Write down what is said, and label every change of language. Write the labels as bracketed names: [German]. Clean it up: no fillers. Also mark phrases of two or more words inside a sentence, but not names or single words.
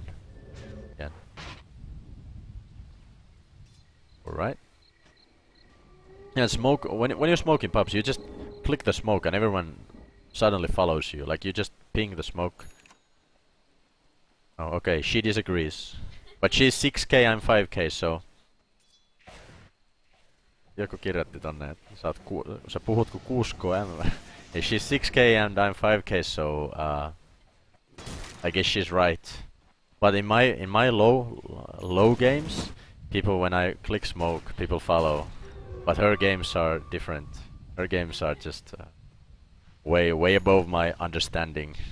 [English] Yeah. Alright. Yeah, smoke. When you're smoking pubs, you just click the smoke and everyone suddenly follows you. Like you just ping the smoke. Oh, okay. She disagrees, but she's 6k, I'm 5k, so. [Finnish] Joku kirjoitti tonne, että sä puhut ku 6km. [English] She's 6k and I'm 5k, so I guess she's right. But in my low games, people, when I click smoke, people follow. But her games are different. Her games are just way above my understanding.